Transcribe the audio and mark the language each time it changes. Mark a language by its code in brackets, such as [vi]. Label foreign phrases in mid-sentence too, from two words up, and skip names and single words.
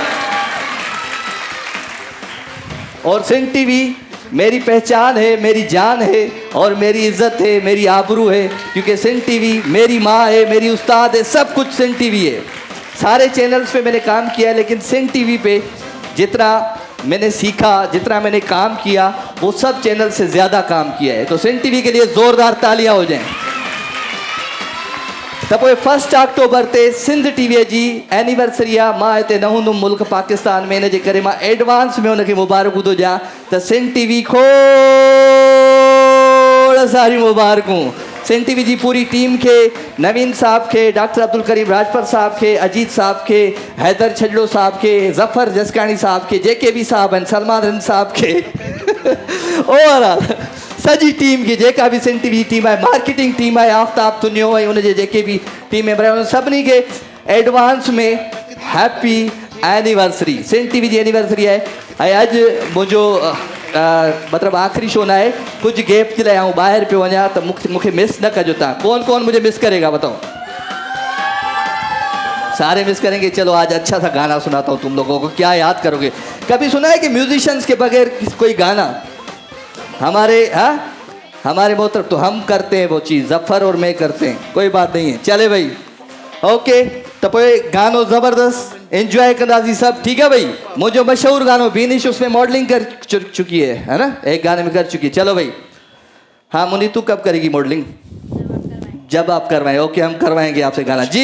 [ur] اور سندھ ٹی وی میری پہچان ہے، میری جان ہے اور میری عزت ہے، میری آبرو ہے، کیونکہ سندھ ٹی وی میری ماں ہے، میری استاد ہے، سب کچھ سندھ ٹی وی ہے. سارے چینلز پے میں نے کام کیا ہے، لیکن سندھ ٹی وی پے جتنا میں نے سیکھا، جتنا میں نے کام کیا، وہ سب چینل سے زیادہ کام کیا ہے. تو سندھ ٹی وی کے لیے زوردار تالیاں ہو جائیں. [sd] तब 1 अक्टूबर ते सिंध टीवी जी एनिवर्सरी आहे। मां हिते न हूंदुमि मुल्क पाकिस्तान में, इन जे करे मां एडवांस में उनखे मुबारक ॾियां त सिंध टीवी खोड़ सारी मुबारकूं। सिंध टीवी जी पूरी टीम के, नवीन साहब के, डॉक्टर अब्दुल करीम राजपर साहब के, अजीत साहब के, हैदर छजड़ो साहब के, ज़फ़र जसकानी साहब के, जेके भी साहब आहिनि, सलमान रिंद साहब के ओवरऑल सजी टीम की, जेका भी सिंध टीवी टीम है, मार्केटिंग टीम है, आफ्ताब तुनियो ऐं उनजे जेके भी टीम मेंबर आहिनि, सभिनी खे एडवांस में [en] happy anniversary. [sd] सिंध टीवी जी एनिवर्सरी आहे। ऐं अॼु मुंहिंजो मतिलबु आख़िरी शो न आहे, कुछ गैप जे लाइ आउं ॿाहिरि पियो वञा, त मूंखे मिस न कजो तव्हां। [ur] کون کون مجھے مس کرے گا بتاؤ? سارے مس کریں گے. چلو آج اچھا سا گانا سناتا ہوں تم لوگوں کو، کیا یاد کرو گے؟ کبھی سنا ہے کہ میوزیشنز کے بغیر کوئی گانا? ہمارے محترم تو ہم کرتے ہیں وہ چیز، ظفر اور میں کرتے ہیں، کوئی بات نہیں ہے. [sd] चले भाई, ओके, तो पोइ गानो ज़बरदस्त एंजॉय कंदासीं सब, [ur] ٹھیک ہے بھائی. مجھے مشہور گانو بینش، اس میں ماڈلنگ کر چکی ہے نا، ایک گانے میں کر چکی ہے. چلو بھائی، ہاں منی تو کب کرے گی ماڈلنگ? جب آپ کروائیں. اوکے، ہم کروائیں گے آپ سے گانا جی.